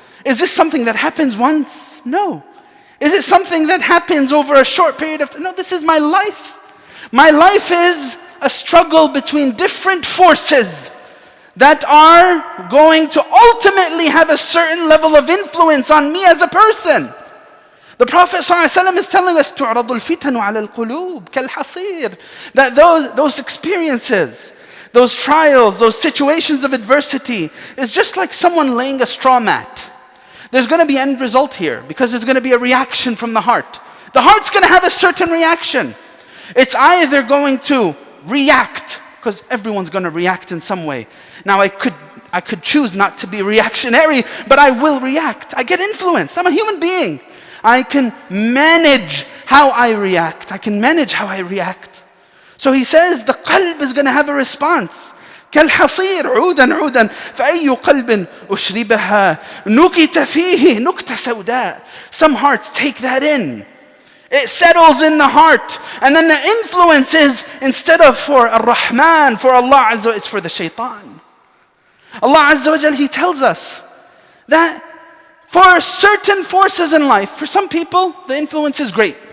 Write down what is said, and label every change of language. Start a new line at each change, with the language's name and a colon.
English: Is this something that happens once? No. Is it something that happens over a short period of time? No, this is my life. My life is a struggle between different forces that are going to ultimately have a certain level of influence on me as a person. The Prophet ﷺ is telling us,
Arabic: تُعْرَضُ الْفِتَنُ عَلَى الْقُلُوبِ كَالْحَصِيرِ.
English: That those experiences, those trials, those situations of adversity is just like someone laying a straw mat. There's going to be end result here because there's going to be a reaction from the heart. The heart's going to have a certain reaction. It's either going to react, because everyone's going to react in some way. Now I could choose not to be reactionary, but I will react. I get influenced. I'm a human being. I can manage how I react. I can manage how I react. So he says the qalb is going to have a response.
Arabic: كالحصير عودا عودا فأي قلب أشربها نكت فيه نكتة سوداء.
English: Some hearts take that in. It settles in the heart. And then the influence is, instead of for Ar-Rahman, for Allah Azza wa Jal, it's for the shaitan. Allah Azza wa Jal, He tells us that for certain forces in life, for some people, the influence is great.